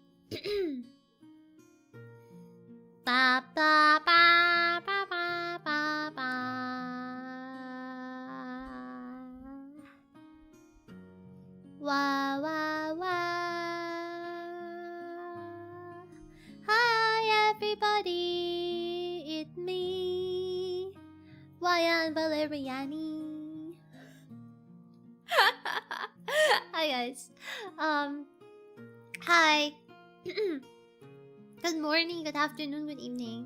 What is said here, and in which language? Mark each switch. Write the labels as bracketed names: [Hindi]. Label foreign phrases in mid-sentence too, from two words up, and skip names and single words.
[English] Ba ba ba ba ba ba ba. Wah wah wah. Hi everybody, it's me, Raian Valeriani. Hi guys. Hi. Good morning, good afternoon, good evening.